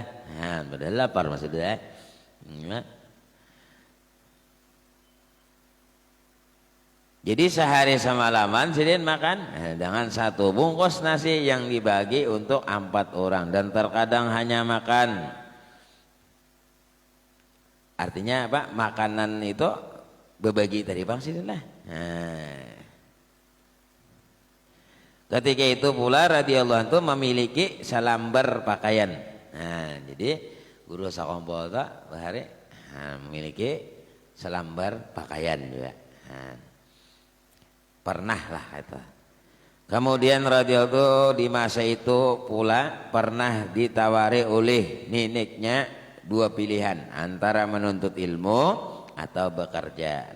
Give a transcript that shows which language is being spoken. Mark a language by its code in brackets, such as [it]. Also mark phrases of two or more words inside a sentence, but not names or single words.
[id] Nah, padahal lapar maksudnya. Jadi sehari semalaman sidin makan dengan satu bungkus nasi yang dibagi untuk 4 orang dan terkadang hanya makan. Artinya apa? Makanan itu berbagi tadi bang sidin lah. Nah. Ketika itu pula [ar] radhiyallahu anhu [id] memiliki selambar pakaian. Nah, jadi guru sakumpul itu bahari memiliki selambar pakaian juga. Nah. Pernah lah itu. Kemudian radhiyallahu di masa itu pula pernah ditawari oleh neneknya 2 pilihan antara menuntut ilmu atau bekerja.